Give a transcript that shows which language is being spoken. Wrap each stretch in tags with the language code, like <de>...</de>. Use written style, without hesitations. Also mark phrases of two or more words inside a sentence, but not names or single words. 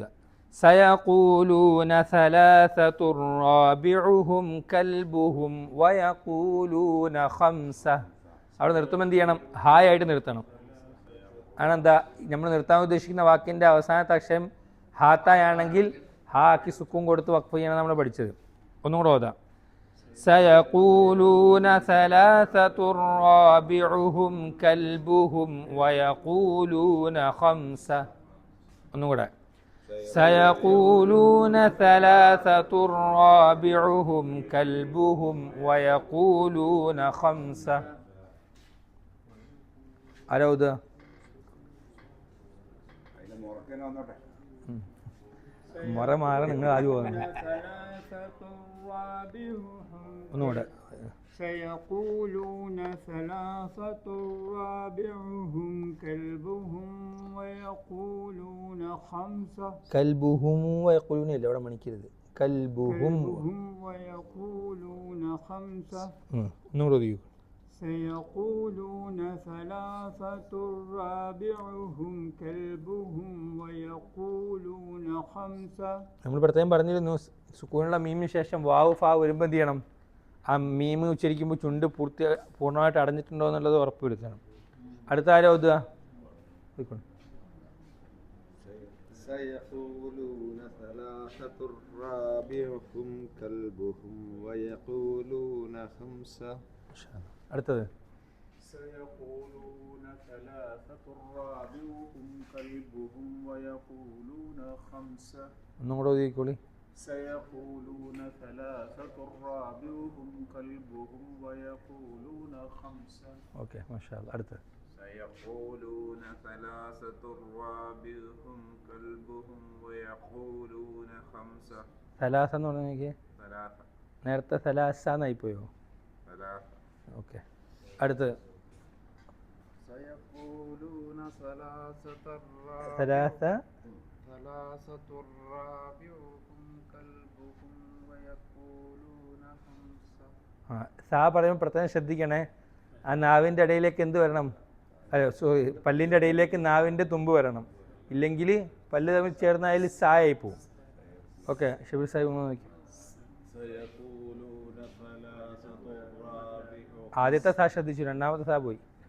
<ar>سيقولون ثلاثة رابعهم كلبهم ويقولون خمسة.</ar> <ml>അവിടെ നിർത്തുമ്പോൾ എന്ത് ചെയ്യണം? ഹായ് ആയിട്ട് നിർത്തണം. ആണെന്താ നമ്മൾ നിർത്താൻ ഉദ്ദേശിക്കുന്ന വാക്കിൻ്റെ അവസാനത്തെ അക്ഷരം ഹാത്തായാണെങ്കിൽ ഹാ ആക്കി സുക്കൂൻ കൊടുത്ത് വഖഫ് ചെയ്യണം നമ്മൾ പഠിച്ചത്. ഒന്നും കൂടെ ഓതാം.</ml> <ar>سيقولون ثلاثة رابعهم كلبهم ويقولون خمسة.</ar> <ml>ഒന്നും കൂടെ.</ml> <ar>سيقولون ثلاثة رابعهم كلبهم ويقولون خمسة.</ar> <ml>ആരാ ഓതുക? മുറ മാറാൻ നിങ്ങൾ ആദ്യം പോകുന്നത്. ഒന്നുകൂടെ.</ml> <ar>سيقولون ثلاثة رابعهم كلبهم ويقولون خمسة. كلبهم ويقولون</ar> <ml>ഇല്ല, അവിടെ മണിക്കരുത്.</ml> <ar>كلبهم ويقولون خمسة.</ar> <ml>ഒന്നുകൂടെ ഓതിക്കൂ.</ml> <ar>سيقولون ثلاثة رابعهم كلبهم ويقولون خمسة.</ar> <ml>നമ്മൾ പ്രത്യേകം പറഞ്ഞിരുന്നു സുക്കൂനുള്ള മീമിന് ശേഷം വാവ് ഫാ വരുമ്പോൾ എന്ത് ചെയ്യണം? ആ മീമ് ഉച്ചരിക്കുമ്പോൾ ചുണ്ട് പൂർണ്ണമായിട്ട് അടഞ്ഞിട്ടുണ്ടോ എന്നുള്ളത് ഉറപ്പുവരുത്തണം. അടുത്ത ആരോ ഓതുക?</ml> <ar>سيقولون ثلاثة رابعهم كلبهم ويقولون خمسة.</ar> <ml>അടുത്തത്.</ml> <ar>سيقولون ثلاثة رابعهم كلبهم ويقولون خمسة.</ar> <ml>ഒന്നും കൂടെ ഓതിക്കോളി.</ml> <ar>سيقولون ثلاثة رابعهم كلبهم ويقولون خمسة.</ar> <ml>ഓക്കെ,</ml> <ar>ما شاء الله.</ar> <ml>അടുത്തത്.</ml> <ar>سيقولون ثلاثة رابعهم كلبهم ويقولون خمسة.</ar> <ml>സലാസ എന്ന് പറഞ്ഞെങ്കിൽ നേരത്തെ സലാസ എന്നായിപ്പോയോ? ഓക്കെ, അടുത്ത്.</ml> <ar>سيقولون ثلاثة رابعهم كلبهم ويقولون خمسة.</ar> <ml>സാ പറയുമ്പോൾ പ്രത്യേകം ശ്രദ്ധിക്കണേ. ആ നാവിൻ്റെ ഇടയിലേക്ക് എന്ത് വരണം? സോറി, പല്ലിൻ്റെ ഇടയിലേക്ക് നാവിൻ്റെ തുമ്പ് വരണം. ഇല്ലെങ്കിൽ പല്ല് തമ്മിൽ ചേർന്നായാൽ സായായി പോവും. ഓക്കെ, ഷബീർ സാഹിബ് നോക്കി. ആദ്യത്തെ സാ ശ്രദ്ധിച്ചു, രണ്ടാമത്തെ സാ പോയി.</ml>